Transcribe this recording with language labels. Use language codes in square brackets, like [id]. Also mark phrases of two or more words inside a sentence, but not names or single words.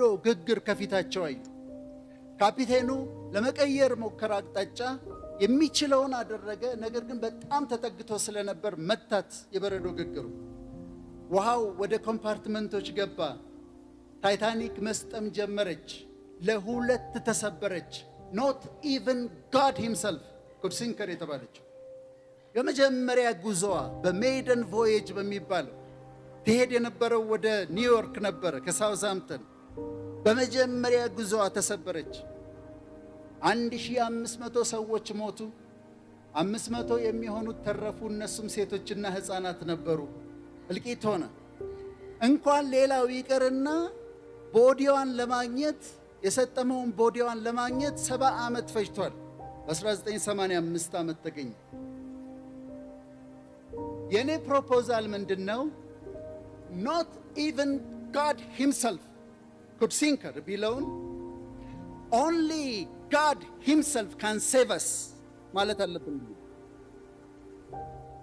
[am] ግግር ከፊታቸው አዩ። ካፒቴኑ ለመቀየር ሞከረ አቅጣጫ፣ የሚችለውን አደረገ። ነገር ግን በጣም ተጠግቶ ስለነበር መታት የበረዶ ግግሩ። ውሃው ወደ ኮምፓርትመንቶች ገባ። ታይታኒክ መስጠም ጀመረች፣ ለሁለት ተሰበረች። [en] not even God himself could sink her [am] የተባለችው የመጀመሪያ ጉዞዋ በሜይደን ቮዬጅ በሚባለው ትሄድ የነበረው ወደ ኒውዮርክ ነበረ ከሳውዝሃምፕተን። በመጀመሪያ ጉዞዋ ተሰበረች። 1500 ሰዎች ሞቱ፣ 500 የሚሆኑት ተረፉ። እነሱም ሴቶችና ሕፃናት ነበሩ። እልቂት ሆነ። እንኳን ሌላው ይቅርና ቦዲዋን ለማግኘት የሰጠመውን ቦዲዋን ለማግኘት 70 ዓመት ፈጅቷል። በ1985 ዓመት ተገኘ። የኔ ፕሮፖዛል ምንድነው? [en] not even God himself could sink her ቢለውን only God himself can save us [am] ማለት አለብን።